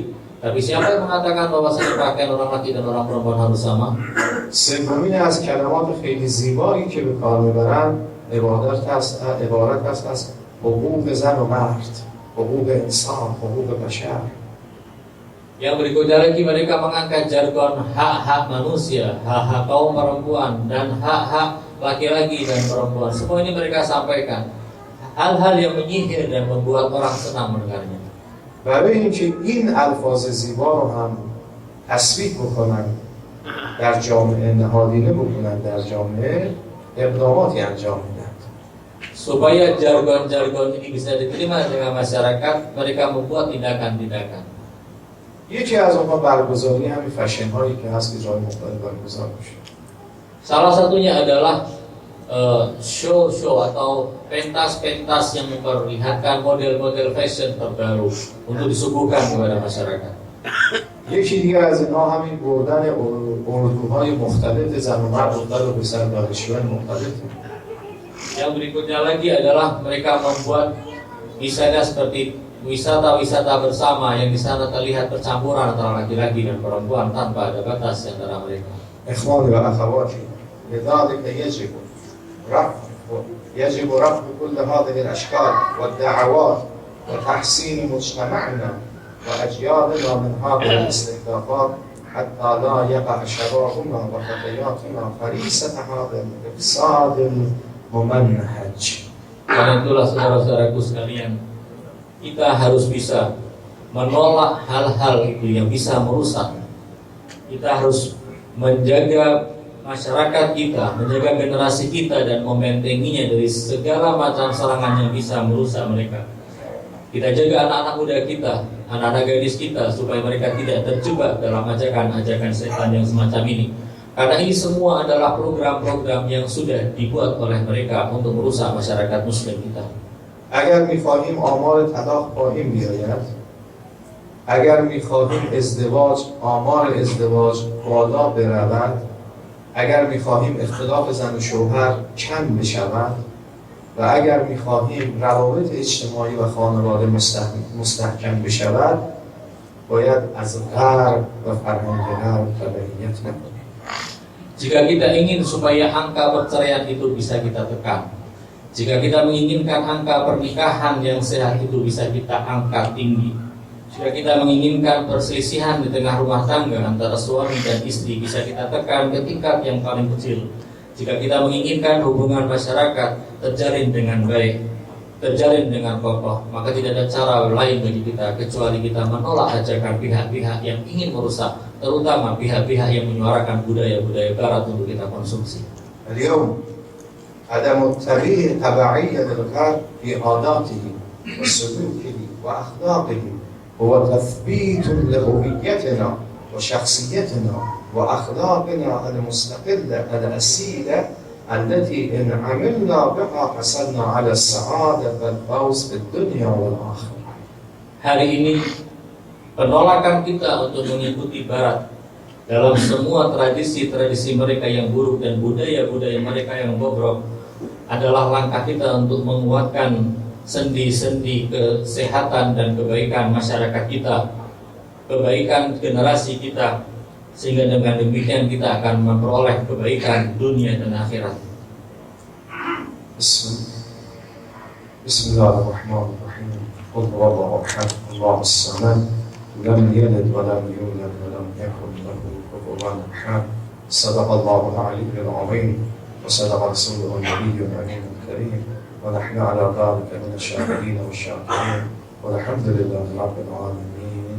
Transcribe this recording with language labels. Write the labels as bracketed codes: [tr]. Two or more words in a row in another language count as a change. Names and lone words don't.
[id] Tapi siapa yang mengatakan bahwasanya pakaian orang laki dan orang perempuan harus sama? [fa] سومین از کلمات خیلی زیبایی که به کار میبرن عبارت هست از حقوق زن و مرد، حقوق انسان، حقوق بشر. [id] Yang berikutnya lagi mereka mengangkat jargon hak-hak manusia, hak-hak kaum perempuan dan hak-hak laki-laki dan perempuan. Semua ini mereka sampaikan hal-hal yang menyihir dan membuat orang senang mendengarnya. [fa] برای اینکه این الفاظ زیبا رو هم تثبیت بکنن در جامعه، نهادینه بکنن در جامعه، اقداماتی انجام میدن. [id] Supaya jargon-jargon ini bisa diterima dengan masyarakat, mereka membuat tindakan-tindakan. [fa] یکی از اونها برگزاری همین فشن هایی که هست که جای مختلف برگزار میشه. [id] Salah satunya adalah show-show atau pentas-pentas yang memperlihatkan model-model fashion terbaru untuk disuguhkan kepada masyarakat. [fa] یکی دیگر از اینها همین بردن اردوهای مختلف زن و مرد رو به سر دانشجویان مختلف. [id] Yang berikutnya lagi adalah mereka membuat misalnya seperti wisata-wisata bersama yang di sana terlihat percampuran antara laki-laki dan perempuan tanpa ada batas di antara mereka. [ar] إخواني وأخواتي لذلك يجب رفض كل هذه الأشكال والدعوات وتحسين مجتمعنا وأجيالنا من هذه الاستهدافات حتى لا يقع شبابنا وفتياتنا فريسة هذا الإفساد الممنهج. [id] Karena itulah saudara-saudaraku sekalian, kita harus bisa menolak hal-hal itu yang bisa merusak. Kita harus menjaga masyarakat kita, menjaga generasi kita dan membentenginya dari segala macam serangan yang bisa merusak mereka. Kita jaga anak-anak muda kita, anak-anak gadis kita supaya mereka tidak terjebak dalam ajakan-ajakan setan yang semacam ini. Karena ini semua adalah program-program yang sudah dibuat oleh mereka untuk merusak masyarakat muslim kita. [fa] اگر می‌خواهیم آمار طلاق پایین بیاید، اگر می‌خواهیم آمار ازدواج بالا برود، اگر می‌خواهیم اختلاف زن و شوهر کم بشود و اگر می‌خواهیم روابط اجتماعی و خانواده مستحکم بشود، باید از غرب و فرهنگ غرب تبعیت نکنیم. [id] Jika kita ingin supaya angka perceraian itu bisa kita tekan, jika kita menginginkan angka pernikahan yang sehat itu bisa kita angkat tinggi, jika kita menginginkan perselisihan di tengah rumah tangga antara suami dan istri bisa kita tekan ke tingkat yang paling kecil, jika kita menginginkan hubungan masyarakat terjalin dengan baik, terjalin dengan kokoh, maka tidak ada cara lain bagi kita kecuali kita menolak ajakan pihak-pihak yang ingin merusak, terutama pihak-pihak yang menyuarakan budaya-budaya barat untuk kita konsumsi. [ar] اليوم عدم تبعية للغرب في عاداته وسلوكه وأخلاقه هو تثبيت لهويتنا وشخصيتنا وأخلاقنا المستقلة الأصيلة التي إن عملنا بها حصلنا على السعادة والفوز في الدنيا والآخرة. [id] Hari ini penolakan kita untuk mengikuti Barat dalam semua tradisi-tradisi mereka yang buruk dan budaya-budaya mereka yang bobrok adalah langkah kita untuk menguatkan sendi-sendi kesehatan dan kebaikan masyarakat kita, kebaikan generasi kita, sehingga dengan demikian kita akan memperoleh kebaikan dunia dan akhirat. [ar] Bismillahirrahmanirrahim. قل هو الله أحد الله الصمد لم يلد ولم يولد ولم يكن له كفوا أحد. صدق الله العلي العظيم وصدق رسوله النبي الكريم ونحن على ذلك من الشاهدين والشاكرين والحمد لله رب العالمين.